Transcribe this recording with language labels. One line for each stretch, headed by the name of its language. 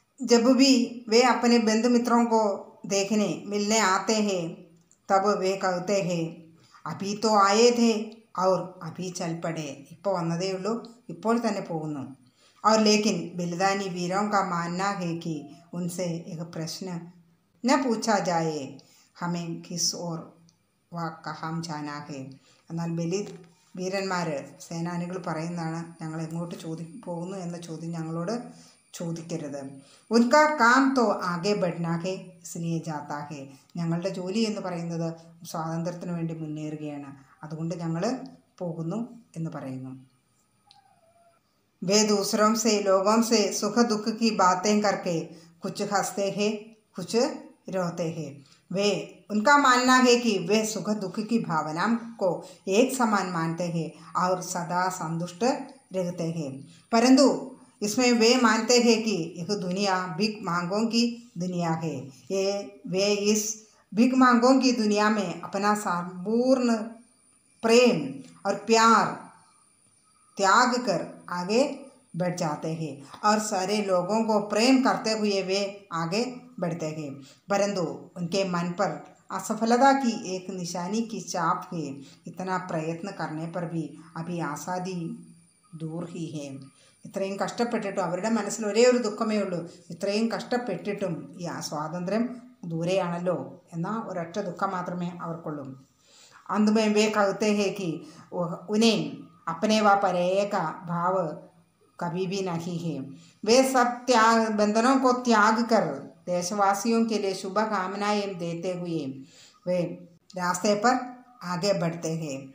Hindi: जब भी वे अपने बंधु मित्रों को देखने मिलने आते हैं तब वे कहते हैं अभी तो आए थे और अभी चल पड़े,
Malayalam: ഇപ്പോൾ വന്നതേ ഉള്ളൂ, ഇപ്പോൾ തന്നെ പോകുന്നു.
Hindi: और लेकिन बलिदानी वीरों का मानना है कि उनसे एक प्रश्न न पूछा जाए हमें किस और वा कहाँ जाना है.
Malayalam: എന്നാൽ വീരന്മാർ, സേനാനികൾ പറയുന്നതാണ്, ഞങ്ങൾ എങ്ങോട്ട് പോകുന്നു എന്ന ചോദ്യം ഞങ്ങളോട് ചോദിക്കരുത്.
Hindi: ഉൻകാ കാം തോ ആകെ ബഡ്നാ ഹെ ഇസ്ലിയെ ജാതാ ഹെ.
Malayalam: ഞങ്ങളുടെ ജോലി എന്ന് പറയുന്നത് സ്വാതന്ത്ര്യത്തിന് വേണ്ടി മുന്നേറുകയാണ്, അതുകൊണ്ട് ഞങ്ങൾ പോകുന്നു എന്ന് പറയുന്നു.
Hindi: वे दूसरों से लोगों से सुख दुख की बातें करके कुछ हंसते हैं कुछ रोते हैं. वे उनका मानना है कि वे सुख दुख की भावना को एक समान मानते हैं और सदा संतुष्ट रहते हैं, परंतु इसमें वे मानते हैं कि यह दुनिया भीख मांगों की दुनिया है. वे इस भीख मांगों की दुनिया में अपना संपूर्ण प्रेम और प्यार त्याग कर आगे बैठ जाते हैं और सारे लोगों को प्रेम करते हुए वे आगे बढ़ते हैं, परंतु उनके मन पर असफलता की एक निशानी की छाप है। इतना प्रयत्न करने पर भी अभी आज़ादी दूर ही है.
Malayalam: ഇത്രയും കഷ്ടപ്പെട്ടിട്ടും അവരുടെ മനസ്സിൽ ഒരേ ഒരു ദുഃഖമേ ഉള്ളൂ, ഇത്രയും കഷ്ടപ്പെട്ടിട്ടും ഈ സ്വാതന്ത്ര്യം ദൂരെയാണല്ലോ എന്ന ഒരൊറ്റ ദുഃഖം മാത്രമേ അവർക്കുള്ളൂ.
Hindi: अंत में वे कहते हैं कि उन्हें अपने व परे का भाव कभी भी नहीं है. वे सब बंधनों को त्याग कर देशवासियों के लिए शुभ कामनाएं देते हुए वे रास्ते पर आगे बढ़ते हैं.